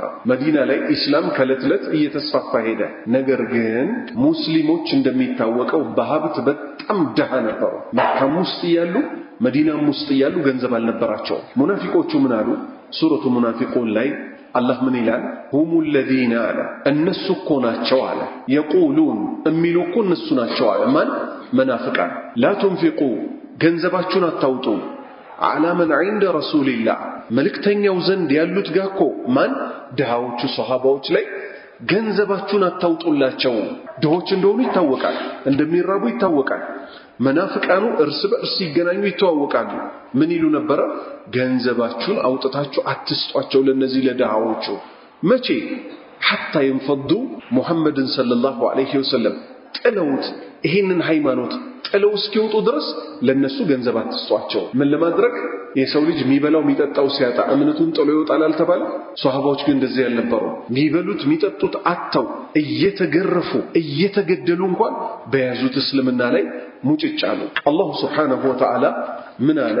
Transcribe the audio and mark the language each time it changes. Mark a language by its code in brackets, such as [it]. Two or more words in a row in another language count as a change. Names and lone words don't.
[am] መዲና ላይ ኢስላም ከዕለት ዕለት እየተስፋፋ ሄደ። ነገር ግን ሙስሊሞች እንደሚታወቀው በሀብት በጣም ደሃ ነበሩ። መካም ውስጥ እያሉ መዲናም ውስጥ እያሉ ገንዘብ አልነበራቸውም። ሙናፊቆቹ ምን አሉ? ሱረቱ ሙናፊቁን ላይ አላህ ምን ይላል? [ar] هم الذين [am] አለ እነሱ እኮ ናቸው አለ የቁሉን የሚሉ እኮ እነሱ ናቸው አለ። ማን? መናፍቃን። [ar] لا تنفقوا [am] ገንዘባችሁን አታውጡ [ar] على من عند رسول الله [am] መልእክተኛው ዘንድ ያሉት ጋር እኮ ማን? ድሃዎቹ ሷሃባዎች ላይ ገንዘባችሁን አታውጡላቸው። ድሆች እንደሆኑ ይታወቃል፣ እንደሚራቡ ይታወቃል። መናፍቃኑ እርስ በእርስ ሲገናኙ ይተዋወቃሉ። ምን ይሉ ነበር? ገንዘባችሁን አውጥታችሁ አትስጧቸው ለነዚህ ለድሃዎቹ። መቼ? [ar] حتى ينفضوا [am] ሙሐመድን [ar] صلى الله عليه وسلم [am] ጥለውት ይሄንን ሃይማኖት ጥለው እስኪወጡ ድረስ ለነሱ ገንዘብ አትስጧቸው። ምን ለማድረግ? የሰው ልጅ የሚበላው የሚጠጣው ሲያጣ እምነቱን ጥሎ ይወጣል አልተባለ? ሷሃባዎች ግን እንደዚህ ያልነበሩ። የሚበሉት የሚጠጡት አጥተው እየተገረፉ እየተገደሉ እንኳን በያዙት እስልምና ላይ ሙጭጭ አሉ። [ar] الله سبحانه وتعالى [am] ምን አለ?